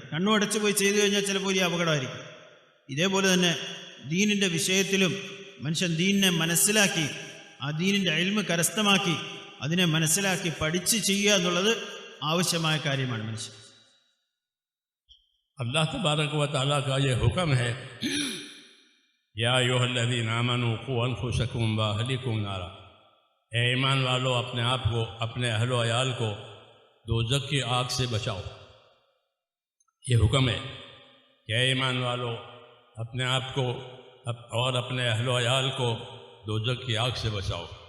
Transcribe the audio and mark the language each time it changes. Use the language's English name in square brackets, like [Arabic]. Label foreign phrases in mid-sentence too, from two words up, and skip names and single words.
[Malayalam] കണ്ണുമടച്ച് പോയി ചെയ്തു കഴിഞ്ഞാൽ ചിലപ്പോൾ വലിയ അപകടമായിരിക്കും. ഇതേപോലെ തന്നെ ദീനിൻ്റെ വിഷയത്തിലും മനുഷ്യൻ ദീനിനെ മനസ്സിലാക്കി, ആ ദീനിൻ്റെ ഇൽമ് കരസ്ഥമാക്കി, അതിനെ മനസ്സിലാക്കി പഠിച്ച് ചെയ്യുക എന്നുള്ളത് ആവശ്യമായ കാര്യമാണ് മനുഷ്യൻ. [Urdu] اللہ تبارک و تعالیٰ کا یہ حکم ہے، [Arabic] یا ایھا الذین آمنوا قوا انفسکم واہلیکم نارا، [Urdu] اے ایمان والو اپنے آپ کو، اپنے اہل و عیال کو دوزخ کی آگ سے بچاؤ۔ یہ حکم ہے کہ اے ایمان والو اپنے آپ کو اور اپنے اہل و عیال کو دوزخ کی آگ سے بچاؤ۔